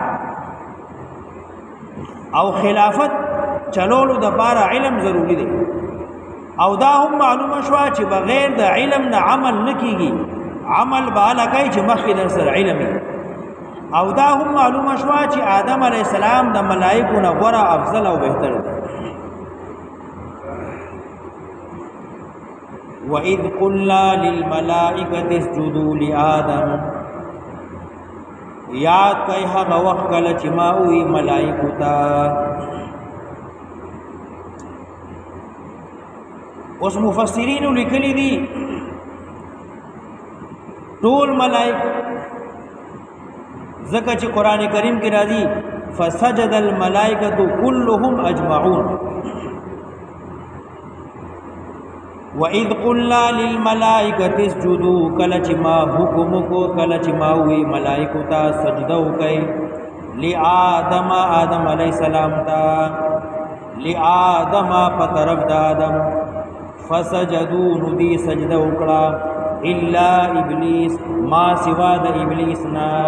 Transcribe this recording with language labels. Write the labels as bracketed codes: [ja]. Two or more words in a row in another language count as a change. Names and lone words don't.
[ps] او خلافت چلولو د بارا علم ضروری دی او دا هم معلومه شو چې بغیر د علم نه عمل نکیږي عمل بالا کوي چې مخکې در سره علم او دا هم معلومه شو چې آدم [ar] علیہ السلام [ps] د ملائکو نه غوره افضل او بهتر دی [ar] وَإِذْ قُلْنَا لِلْمَلَائِكَةِ اسْجُدُوا لِآدَمَ [ps] یاد کئی هغه وخت کله چې ما وی ملائکو ته اوس مفسرین لیکلي دي ټول ملائک ځکه چې قران کریم کې راځي [ar] فسجد الملائکه كلهم اجمعون وَإِذْ قُلْنَا لِلْمَلَائِكَةِ اسْجُدُوا [ps] کله چې ما حکم کو کله چې ما وی ملائکو ته سجده وکړي لآدم آدم [ar] علیہ السلام [ps] ته لآدم په طرف د آدم فسجدوا ندی سجده وکړه [ar] الا ابلیس [ps] ما سوا د ابلیس نه